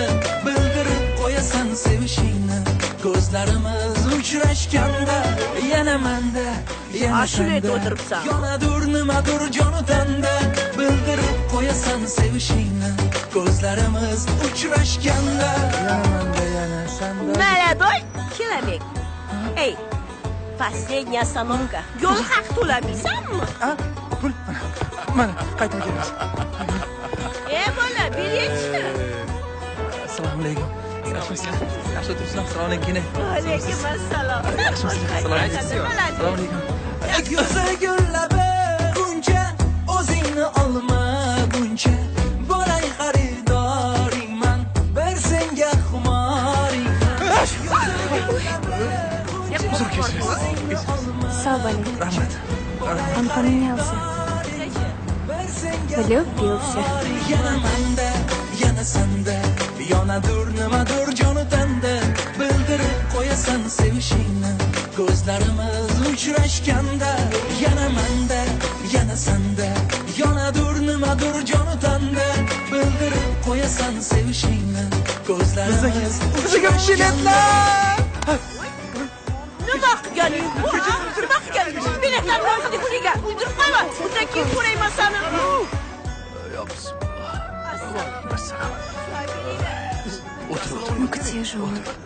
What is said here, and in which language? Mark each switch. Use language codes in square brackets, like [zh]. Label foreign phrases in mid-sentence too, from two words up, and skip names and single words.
[uz] Bildirib qo'yasan sevishingni, ko'zlarimiz uchrashganda. Yana manda, yana sanda, yonadur nimadur joni tanda. Bildirib qo'yasan sevishingni, ko'zlarimiz uchrashganda. Yana manda, yana sanda. [ru] Молодой человек. Эй, последняя остановка. [uz] Yo'l haq to'lamaysanmi? Pul. Mana, qaytib kelamiz. Bola, biletchi. Assalomu alaykum. Yaxshimisiz? Yaxshi o'tiribsizlar? Assalomu alaykum. Alaykum assalom. Assalomu alaykum. Yuza gullabi buncha, o'zingni olmaguncha, bo'lay xaridoringman, bir senga xumoringman. Uzr kechirasiz. Sağ ol, Rahmat. [ru] он поменялся. Влюбился. [uz] Yana manda, yana sanda, yonadur nimadur joni tanda. Bildirib qo'yasan sevishingni, ko'zlarimiz uchrashganda. Yana manda, yana sanda, yonadur nimadur joni tanda. Bildirib qo'yasan sevishingni, ko'zlarimiz uchrashganda. Nima qilganing bu? Nima qilganing? Biletlarni olib puliga o'ldirib qo'yma. Bundan keyin ko'rayman seni. [ru] Ну где же он?